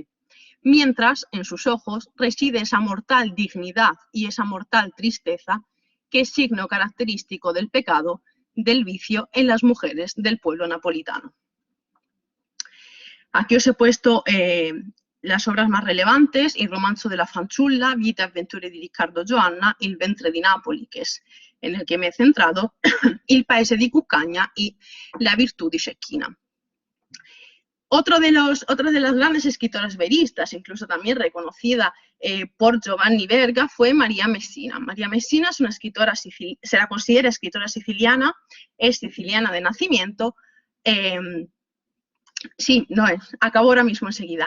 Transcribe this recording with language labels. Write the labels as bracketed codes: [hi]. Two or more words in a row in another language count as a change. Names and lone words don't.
[es] Mientras en sus ojos reside esa mortal dignidad y esa mortal tristeza que es signo característico del pecado del vicio en las mujeres del pueblo napolitano. Aquí os he puesto las obras más relevantes: Il romanzo della fanciulla, Vita e avventure di Riccardo Joanna, Il ventre di Napoli, que es en el que me he centrado, Il paese di Cuccagna y La virtù di Cecchina. Otra de las grandes escritoras veristas, incluso también reconocida por Giovanni Verga, fue María Messina. María Messina es una escritora, se la considera escritora siciliana, es siciliana de nacimiento. Sí, no es, acabo ahora mismo enseguida.